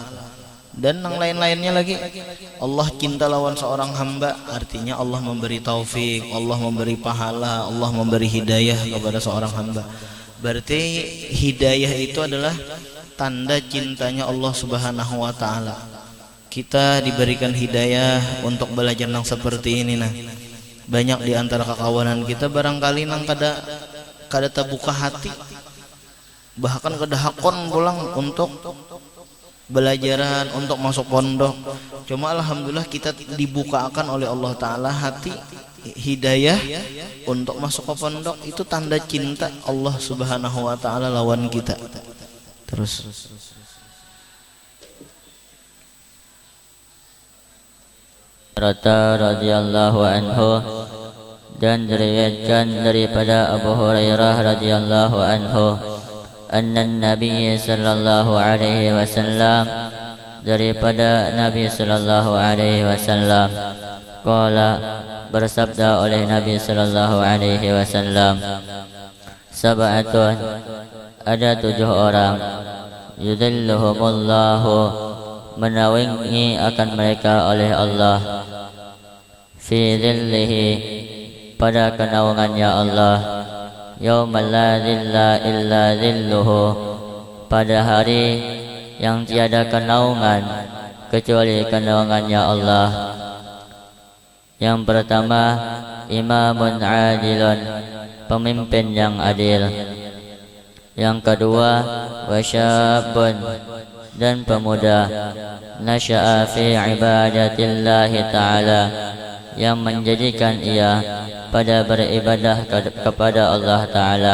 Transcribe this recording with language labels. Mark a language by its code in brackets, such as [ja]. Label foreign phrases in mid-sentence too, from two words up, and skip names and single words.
[id] Dan yang lain-lainnya lagi, Allah cinta lawan seorang hamba, artinya Allah memberi taufik, Allah memberi pahala, Allah memberi hidayah kepada seorang hamba. Berarti hidayah itu adalah tanda cintanya Allah [ar] سبحانه وتعالى. [id] Kita diberikan hidayah untuk belajar yang seperti ini nah. [bjn] Banyak di antara kekawanan kita barangkali nang kada terbuka hati, bahkan kada hakon pulang untuk belajaran, untuk masuk pondok. [id] Cuma alhamdulillah kita dibukakan oleh Allah Ta'ala hati hidayah untuk masuk ke pondok. Itu tanda cinta Allah [ar] سبحانه وتعالى [id] lawan kita. Terus [ar] رضي الله عنه, [id] dan diriwayatkan daripada [ar] أبو هريرة رضي الله عنه أن النبي صلى الله عليه wasallam, daripada النبي صلى الله عليه وسلم، قال, [id] bersabda oleh Nabi [ar] صلى الله عليه وسلم، سبعة, [id] ada 7 orang, yudhilluhumullahu, menaungi akan mereka oleh Allah, [ar] في ظله, [id] pada kenaungannya Allah, [ar] يوم لا ظل إلا ظله, [id] pada hari yang tiada kenaungan kecuali kenaungannya Allah. Yang pertama, [ar] إمام عادل, [id] pemimpin yang adil. Yang kedua, wasyabun, dan pemuda, [ar] نشأ في عبادة الله تعالى, [id] yang menjadikan ia pada beribadah kepada Allah Ta'ala.